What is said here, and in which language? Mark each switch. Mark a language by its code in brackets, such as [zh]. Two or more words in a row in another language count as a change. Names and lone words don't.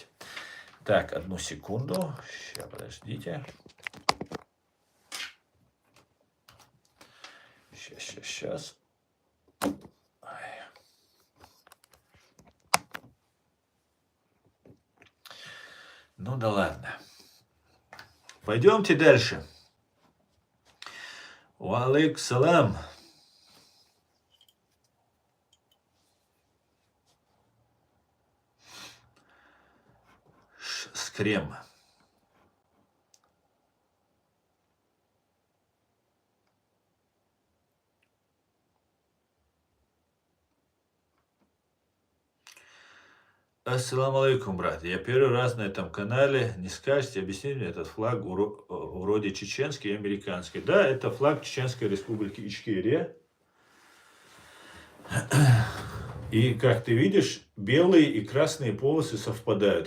[ru] Так, одну секунду. Сейчас, подождите. Сейчас. Ну да ладно. Пойдемте дальше. [ar] وعليكم السلام. Скрем. السلام عليكم, [ru] брат. Я первый раз на этом канале. Не скажете, объясните мне, этот флаг вроде чеченский и американский. Да, это флаг Чеченской Республики Ичкерия. И, как ты видишь, белые и красные полосы совпадают.